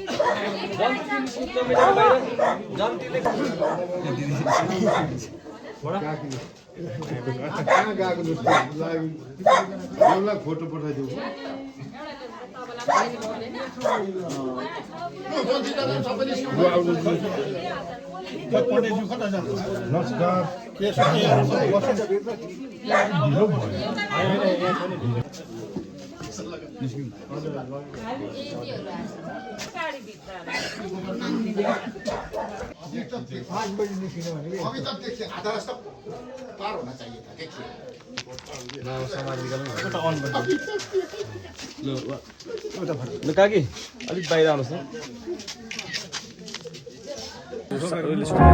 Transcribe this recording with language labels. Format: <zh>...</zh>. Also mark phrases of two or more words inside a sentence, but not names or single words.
<ne>फोटो पठाइदेऊ नमस्कार</ne> <hi>अभी तक देखिए आधा रास्ता पार होना चाहिए था देखिए</hi> <ne>ल काकी अलिक बाहिर आउनुहोस् न</ne>